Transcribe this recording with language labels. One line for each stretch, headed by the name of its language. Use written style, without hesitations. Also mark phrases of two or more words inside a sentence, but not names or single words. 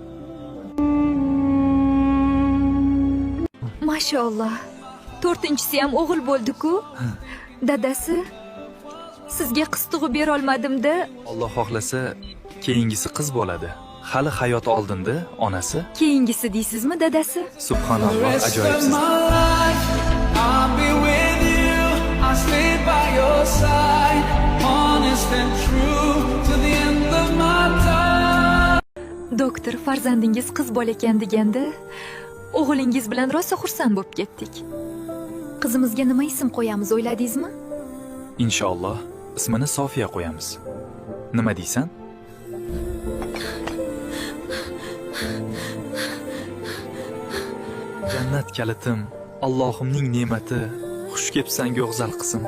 Uzbek: Mashalloh. 4-inchisi ham o'g'il bo'ldi-ku. Dadasi, sizga qiz tug'ib bera olmadim-da. Alloh xohlasa, keyingisi qiz bo'ladi. Hali hayot oldinda onasi. Keyingisi deysizmi, dadasi? Subhanalloh, ajoyibsiz.
English: I'll be with you. I'll stay by your side, honest and true to the end of my time.
Uzbek: Doktor, farzandingiz qiz bola ekan deganda, o'g'lingiz bilan rosa xursand bo'lib ketdik. Qizimizga nima ism qo'yamiz, o'yladingizmi? Inshaalloh ismini Sofiya qo'yamiz. Nima deysan? Jannat kalitim, Allohimning ne'mati, xush kelibsan go'zal qizim.